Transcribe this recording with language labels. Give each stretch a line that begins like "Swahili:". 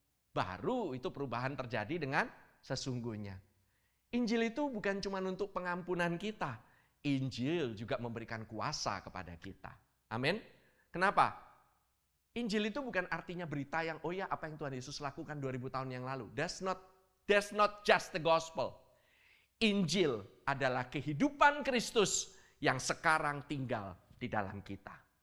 Indonesian: Baru itu perubahan terjadi dengan sesungguhnya. Injil itu bukan cuma untuk pengampunan kita. Injil juga memberikan kuasa kepada kita. Amin. Kenapa? Injil itu bukan artinya berita yang, oh ya apa yang Tuhan Yesus lakukan 2000 tahun yang lalu.
English: That's not just the gospel.
Indonesian: Injil adalah kehidupan Kristus yang sekarang tinggal di dalam kita.